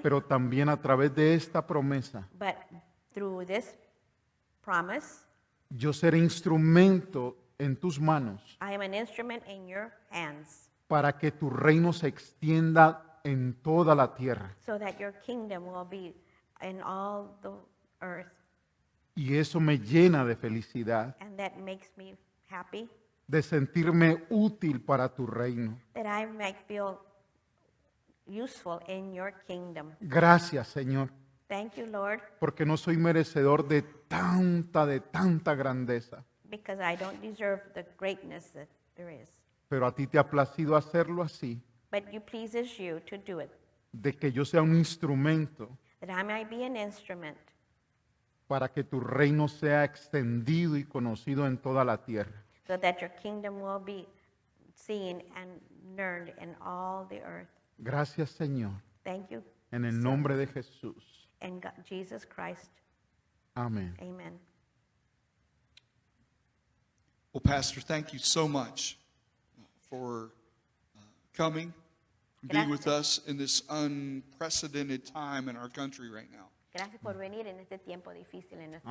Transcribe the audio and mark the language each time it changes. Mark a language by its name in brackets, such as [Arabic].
[Spanish] pero también a través de esta promesa, [English] But through this promise, [Spanish] yo seré instrumento en tus manos [English] I am an instrument in your hands [Spanish] para que tu reino se extienda en toda la tierra. [English] so that your kingdom will be in all the earth. [Spanish] Y eso me llena de felicidad, [English] And that makes me happy, [Spanish] de sentirme útil para tu reino. [English] that I might feel useful in your kingdom. [Spanish] Gracias, Señor, [English] Thank you, Lord, [Spanish] porque no soy merecedor de tanta grandeza, [English] because I don't deserve the greatness that there is. [Spanish] pero a ti te ha placido hacerlo así, [English] But you pleases you to do it, [Spanish] de que yo sea un instrumento [English] that I might be an instrument [Spanish] para que tu reino sea extendido y conocido en toda la tierra. [English] so that your kingdom will be seen and learned in all the earth. [Spanish] Gracias, Señor, [English] Thank you. [Spanish] en el nombre de Jesús. [English] In Jesus Christ. [Spanish] Amén. [English] Amen. Well, Pastor, thank you so much for coming be with [Spanish] Gracias. [English] us in this unprecedented time in our country right now. [Spanish] Gracias por venir en este tiempo difícil en nuestro